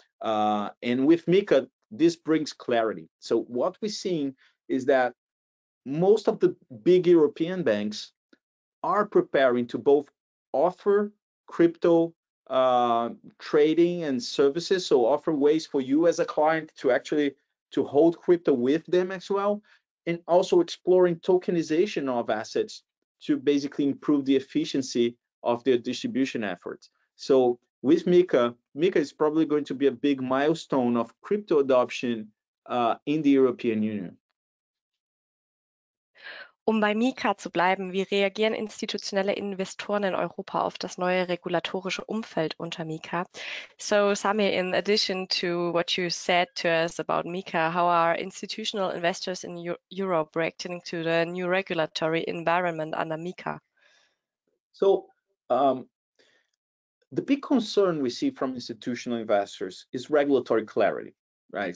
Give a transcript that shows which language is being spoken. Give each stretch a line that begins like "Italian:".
English: And with Mika, this brings clarity. So what we're seeing is that most of the big European banks are preparing to both offer crypto trading and services, so offer ways for you as a client to actually to hold crypto with them as well, and also exploring tokenization of assets to basically improve the efficiency of their distribution efforts. So with Mika is probably going to be a big milestone of crypto adoption in the European Union.
German: Um bei Mika zu bleiben, wie reagieren institutionelle Investoren in Europa auf das neue regulatorische Umfeld unter Mika?
English: So, Samir, in addition to what you said to us about Mika, how are institutional investors in Europe reacting to the new regulatory environment under Mika? So the big concern we see from institutional investors is regulatory clarity, right?